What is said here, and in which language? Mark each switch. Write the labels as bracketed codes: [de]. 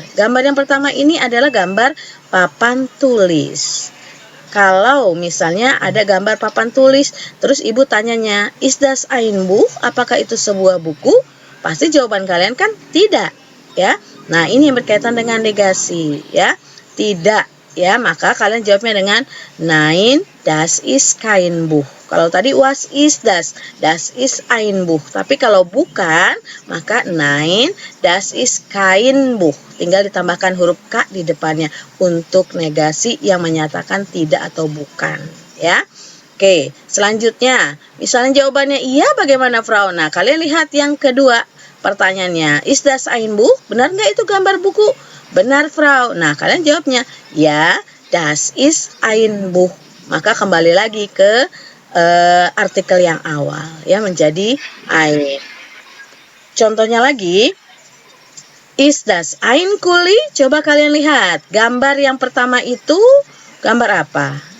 [id] Gambar yang pertama ini adalah gambar papan tulis. Kalau misalnya ada gambar papan tulis, terus Ibu tanyanya, [de] "Is das ein Buch?" [id] Apakah itu sebuah buku? Pasti jawaban kalian kan tidak, ya. Nah, ini yang berkaitan dengan negasi, ya. Tidak. Ya, maka kalian jawabnya dengan [de] nein, das ist kein Buch. [id] Kalau tadi [de] was ist das? Das ist ein Buch. [id] Tapi kalau bukan, maka [de] nein, das ist kein Buch. [id] Tinggal ditambahkan huruf K di depannya untuk negasi yang menyatakan tidak atau bukan, ya. Oke, selanjutnya, misalnya jawabannya iya, bagaimana, Frau? Nah, kalian lihat yang kedua pertanyaannya, [de] ist das ein Buch? [id] Benar nggak itu gambar buku? Benar, Frau. Nah, kalian jawabnya, ya, [de] das ist ein Buch. [id] Maka kembali lagi ke artikel yang awal, ya, menjadi ein. Contohnya lagi, [de] ist das ein Kuli? [id] Coba kalian lihat, gambar yang pertama itu gambar apa?